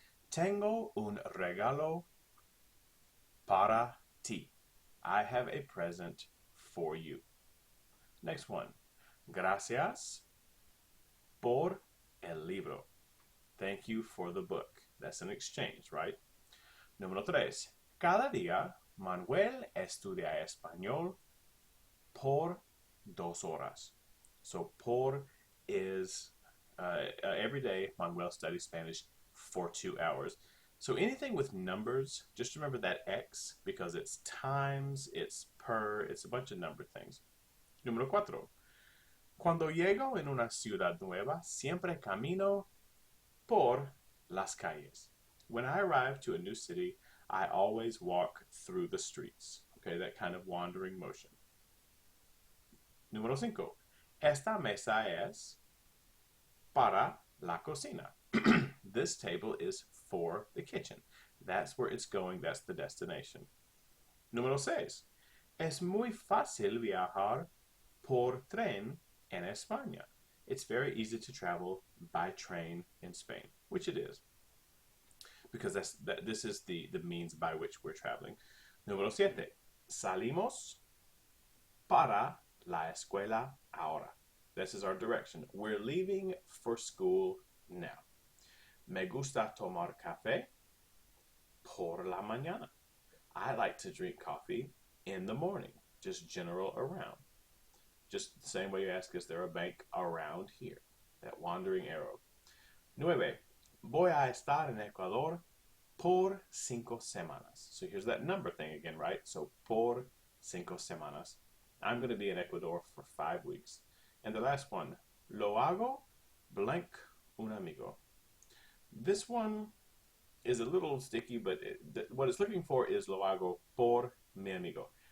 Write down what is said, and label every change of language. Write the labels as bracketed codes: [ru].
[es] Tengo un regalo para ti. [en] I have a present for you. Next one. [es] Gracias por el libro. [en] Thank you for the book. That's an exchange, right? [es] Número 3. Cada día Manuel estudia español por 2 horas. [en] So por is every day Manuel studies Spanish for 2 hours. So anything with numbers, just remember that X because it's times, it's per, it's a bunch of number things. [es] Número 4. Cuando llego en una ciudad nueva, siempre camino por las calles. [en] When I arrive to a new city, I always walk through the streets. Okay, that kind of wandering motion. [es] Número 5. Esta mesa es para la cocina. [en] This table is for the kitchen. That's where it's going, that's the destination. [es] Número 6. Es muy fácil viajar por tren en España. [en] It's very easy to travel by train in Spain, which it is, because this is the means by which we're traveling. [es] Número 7. Salimos para la escuela ahora. [en] This is our direction. We're leaving for school now. [es] Me gusta tomar café por la mañana. [en] I like to drink coffee in the morning, just general around. Just the same way you ask, is there a bank around here? That wandering arrow. 9. [es] Voy a estar en Ecuador por 5 semanas. [en] So here's that number thing again, right? So [es] por 5 semanas. [en] I'm going to be in Ecuador for 5 weeks. And the last one, [es] lo hago blank un amigo. [en] This one is a little sticky, but what it's looking for is [es] lo hago por mi amigo.